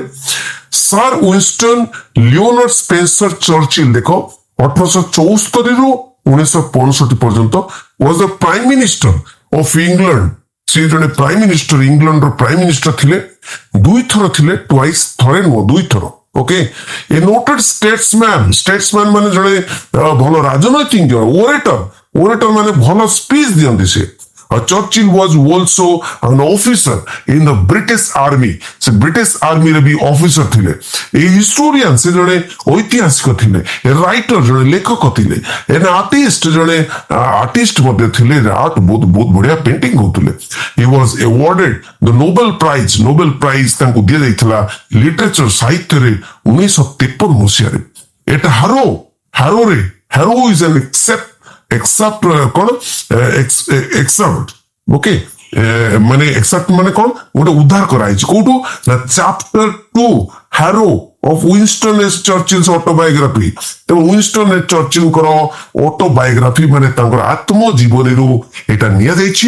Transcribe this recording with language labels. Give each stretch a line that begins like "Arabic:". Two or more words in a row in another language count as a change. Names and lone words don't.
English: ସାର୍ ୱିନଷ୍ଟନ ଲିଓନାର୍ଡ ସ୍ପେନ୍ସର ଚର୍ଚିଲ
Odia: ଦେଖ 1874 ରୁ 1965 ପର୍ଯ୍ୟନ୍ତ
English: was the Prime Minister of England.
Odia: ସେ ଜଣେ
English: prime minister,
Odia: ଇଂଲଣ୍ଡର
English: prime minister
Odia: ଥିଲେ। ଦୁଇଥର ଥିଲେ, ଟ୍ୱାଇସ୍, ଥରେ ନୁହଁ ଦୁଇଥର।
English: okay, a noted statesman
Odia: ମାନେ ଜଣେ ଭଲ ରାଜନୈତିଜ୍ଞ, ଓରେଟର ମାନେ ଭଲ ସ୍ପିଚ ଦିଅନ୍ତି ସେ।
English: Churchill was also an officer in the British Army.
Odia: ସେ ବ୍ରିଟିଶ ଆର୍ମିରେ ବି ଅଫିସର ଥିଲେ।
English: a historian,
Odia: ସେ ଜଣେ ଐତିହାସିକ ଥିଲେ।
English: a writer,
Odia: ଜଣେ ଲେଖକ ଥିଲେ।
English: an artist,
Odia: ଜଣେ ଆର୍ଟିଷ୍ଟ ମଧ୍ୟ ଥିଲେ। ଆର୍ଟ ବହୁତ ବଢିଆ ପେଣ୍ଟିଂ କରୁଥିଲେ।
English: He was awarded the Nobel Prize
Odia: ତାଙ୍କୁ ଦିଆଯାଇଥିଲା ଲିଟରେଚର ସାହିତ୍ୟରେ 1953 ମସିହାରେ।
English: At Harrow is an excerpt
Odia: ଓକେ, ମାନେ ଏକ୍ସେପ୍ଟ ମାନେ କଣ, ଗୋଟେ ଉଦ୍ଧାର କରାଯାଇଛି କୋଉଠୁ ନା
English: chapter 2 Harrow of Winston S. Churchill's autobiography.
Odia: ତେଣୁ ୱିନଷ୍ଟନ ଏସ୍ ଚର୍ଚିଲଙ୍କର ଅଟୋବାୟୋଗ୍ରାଫି ମାନେ ତାଙ୍କର ଆତ୍ମଜୀବନୀରୁ ଏଟା ନିଆଯାଇଛି।